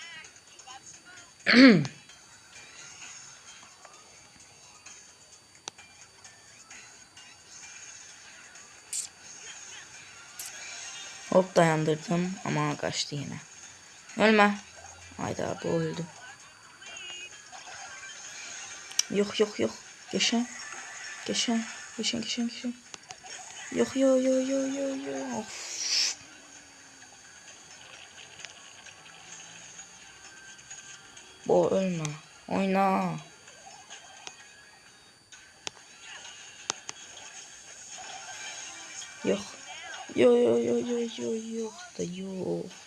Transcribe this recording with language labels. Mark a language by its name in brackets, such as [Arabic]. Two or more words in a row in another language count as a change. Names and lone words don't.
[Turkish] Hop dayandırdım ama kaçtı yine. Ölme. Hayda bu öldü. Yok. Geçen. Yok. Of. Bu ölme. Oyna. [Azerbaijani] Yox. Yox da yox.